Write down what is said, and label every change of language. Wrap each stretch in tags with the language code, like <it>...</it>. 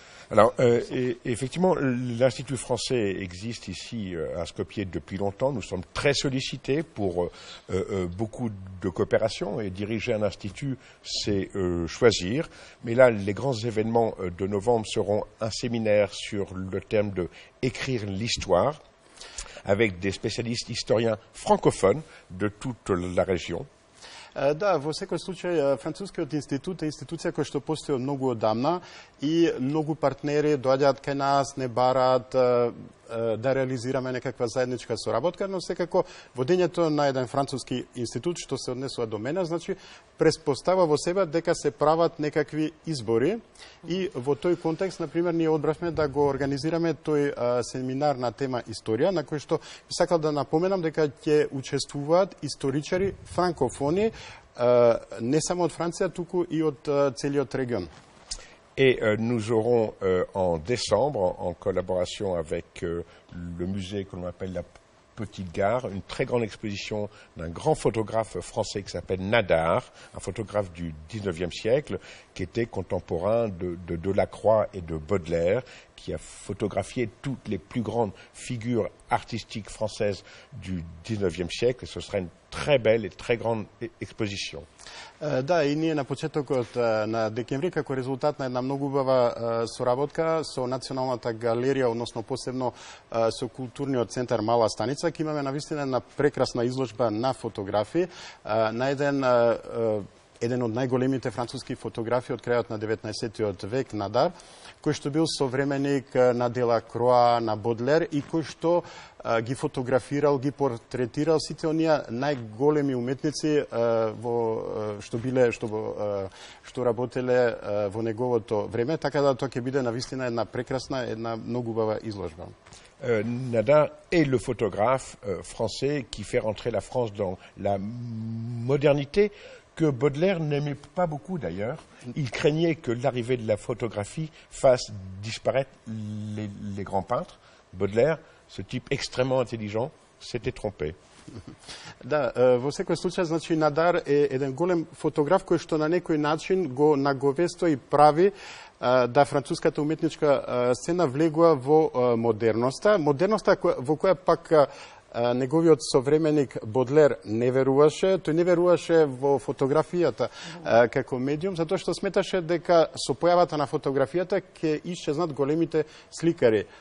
<fr>Alors, effectivement, l'Institut français existe ici à Skopje depuis longtemps. Nous sommes très sollicités pour beaucoup de coopération, et diriger un institut, c'est choisir. Mais là, les grands événements de novembre seront un séminaire sur le thème de écrire l'histoire, avec des spécialistes historiens francophones de toute la région.</fr> <mk>Да, во секој случај Францускиот институт е институција која што постои од многу одамна и многу партнери доаѓаат кај нас, не бараат да реализираме некаква заедничка соработка, но секако водењето на еден француски институт што се однесува до мене, значи преспостава во себе дека се прават некакви избори и во тој контекст, например, ние одбравме да го организираме тој семинар на тема историја, на кој што би сакал да напоменам дека ќе учествуваат историчари франкофони, не само од Франција, туку и од целиот регион.</mk> <fr>Et nous aurons en décembre, en collaboration avec le musée que l'on appelle la Petite Gare, une très grande exposition d'un grand photographe français qui s'appelle Nadar, un photographe du 19e siècle, qui était contemporain de Delacroix et de Baudelaire, qui a photographié toutes les plus grandes figures artistiques françaises du 19e siècle. Et ce sera une très belle et très grande exposition.</fr> <mk>Да, и ние на почетокот на декември, како резултат на една многу убава соработка со Националната галерија, односно посебно со културниот центар Мала Станица, ќе имаме навистина една прекрасна изложба на фотографии на еден од најголемите француски фотографи од крајот на 19-тиот век, Надар, кој што бил современик на Делакроа, на Бодлер и кој што ги фотографирал, ги портретирал сите оние најголеми уметници што работеле во неговото време, така да тоа ќе биде навистина една прекрасна, една многу убава изложба.</mk> <fr>Nadar est le photographe français qui fait rentrer la France dans la modernité que Baudelaire n'aimait pas beaucoup d'ailleurs. Il craignait que l'arrivée de la photographie fasse disparaître les grands peintres. Baudelaire, ce type extrêmement intelligent, s'était trompé.</fr> <mk>Да, во секој случај, значи, Надар е еден голем фотограф кој што на некој начин го наговесто и прави да француската уметничка сцена влегува во модерноста. Модерноста во која пак неговиот современик Бодлер не веруваше, тој не веруваше во фотографијата како медиум, затоа што сметаше дека со појавата на фотографијата ќе исчезнат големите сликари.</mk>